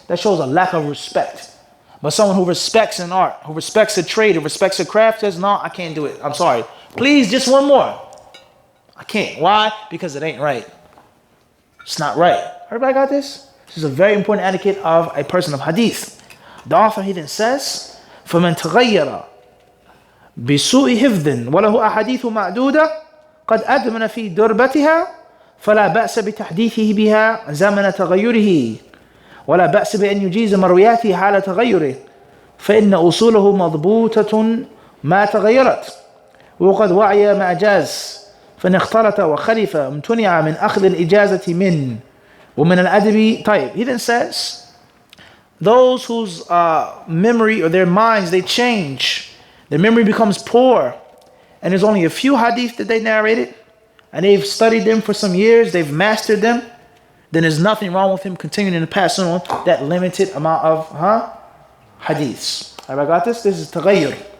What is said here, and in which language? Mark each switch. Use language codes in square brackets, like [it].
[en] That shows a lack of respect. But someone who respects an art, who respects a trade, who respects a craft says, no, I can't do it. I'm sorry. Please, just one more. I can't. Why? Because it ain't right. It's not right. Everybody got this? This is a very important etiquette of a person of hadith. The author, he then says, [ar] فَمَنْ تَغَيَّرَ بِسُوءِ حِفْظٍ وَلَهُ أَحَادِيثُ مَعْدُودَةٌ قَدْ أَدْمَنَ فِي دُرْبَتِهَا فَلَا بَأْسَ بِتَحْدِيثِهِ بِهَا زَمَنَ تَغَيُّرِهِ ولا بأس بأن يجيز مروياته حال تغيره فإن أصوله مضبوطة ما تغيرت وقد وعي ما جاز فإن اختلط وخلف امتنع من أخذ الإجازة من ومن الأدب. [en] طيب, he then says, those whose memory or their minds, they change, their memory becomes poor, and there's only a few hadith that they narrated, and they've studied them for some years, they've mastered them, then there's nothing wrong with him continuing to pass on that limited amount of hadiths. Everybody got this? This is taghayyur.